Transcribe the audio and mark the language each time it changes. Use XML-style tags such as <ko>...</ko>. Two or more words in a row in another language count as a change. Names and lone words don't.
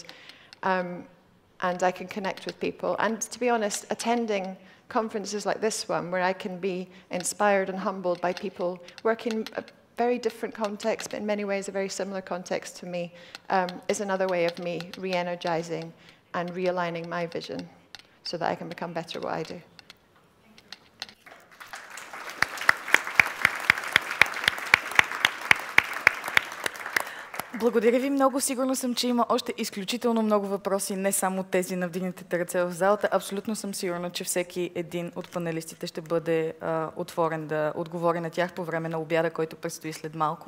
<en>And I can connect with people. And to be honest, attending conferences like this one, where I can be inspired and humbled by people working a very different context, but in many ways a very similar context to me, is another way of me re-energizing and realigning my vision so that I can become better at what I do.</en> <bg>Благодаря ви много. Сигурна съм, че има още изключително много въпроси, не само тези на вдигнатите ръце в залата. Абсолютно съм сигурна, че всеки един от панелистите ще бъде отворен да отговори на тях по време на обяда, който предстои след малко.</bg>